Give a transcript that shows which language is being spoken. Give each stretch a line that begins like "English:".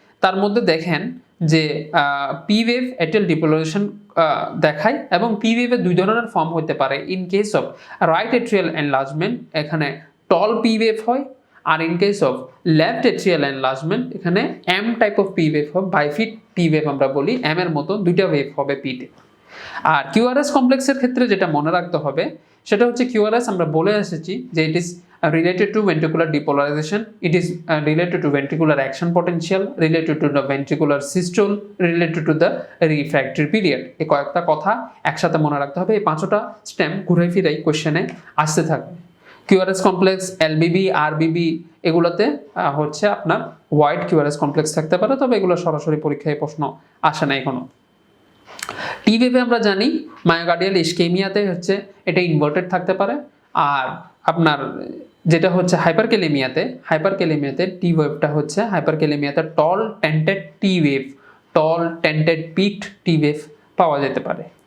Bangla: তার মধ্যে দেখেন যে পি ওয়েভ অ্যাট্রিয়াল ডিপোলারাইজেশন দেখায় এবং পি ওয়েভের দুই ধরনের ফর্ম হতে পারে। In case of right atrial enlargement এখানে টল পি ওয়েভ হয়, আর in case of left atrial enlargement এখানে M type of P wave হবে, বাইফিট পি ওয়েভ আমরা বলি, এম এর মতো দুইটা ওয়েভ হবে পিতে। আর কিউআরএস কমপ্লেক্সের ক্ষেত্রে যেটা মনে রাখতে হবে সেটা হচ্ছে কিউআরএস আমরা বলে এসেছি যে
English: It is related to ventricular depolarization, it is related to ventricular action potential, related to the ventricular systole, related to the refractory period।
Bangla: এই কয়েকটা কথা একসাথে মনে রাখতে হবে, এই পাঁচটা স্টেম ঘুরে ফিরে কোশ্চেনে আসতে থাকবে। কিউআরএস কমপ্লেক্স, এলবিবি, আরবিবি এগুলোতে হচ্ছে আপনার ওয়াইড কিউআরএস কমপ্লেক্স থাকতে পারে, তবে এগুলো সরাসরি পরীক্ষায় প্রশ্ন আসে না এখনো। টি ওয়েভে আমরা জানি মায়োকার্ডিয়াল ইসকেমিয়াতে হচ্ছে এটা ইনভার্টেড থাকতে পারে, আর আপনার যেটা হচ্ছে হাইপারক্যালেমিয়াতে টি ওয়েভটা হচ্ছে হাইপারক্যালেমিয়াতে টল টেন্টেড টি ওয়েভ, টল টেন্টেড পিকড টি ওয়েভ পাওয়া যেতে পারে।